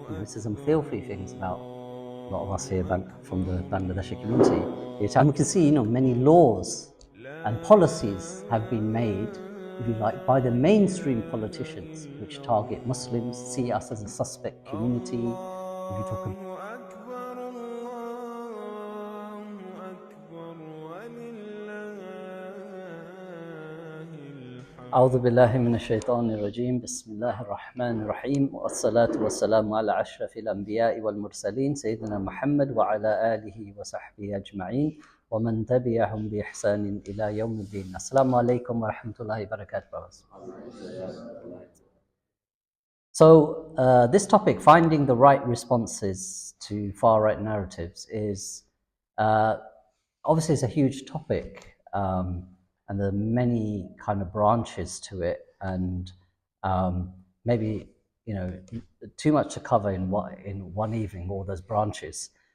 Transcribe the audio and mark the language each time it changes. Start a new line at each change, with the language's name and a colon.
English: He says some filthy things about a lot of us here from the Bangladeshi community. And we can see, many laws and policies have been made, if you like, by the mainstream politicians, which target Muslims, see us as a suspect community. If you talk about
Arabic: أعوذ بالله من الشيطان الرجيم بسم الله الرحمن الرحيم والصلاة والسلام على أشرف الأنبياء والمرسلين سيدنا محمد وعلى آله وصحبه أجمعين ومن تبعهم بإحسان إلى يوم الدين. Assalamu alaikum wa rahmatullahi wa barakatuh.
English: So this topic, finding the right responses to far-right narratives, is obviously it's a huge topic, and there are many kind of branches to it, and maybe too much to cover in one evening, all those branches.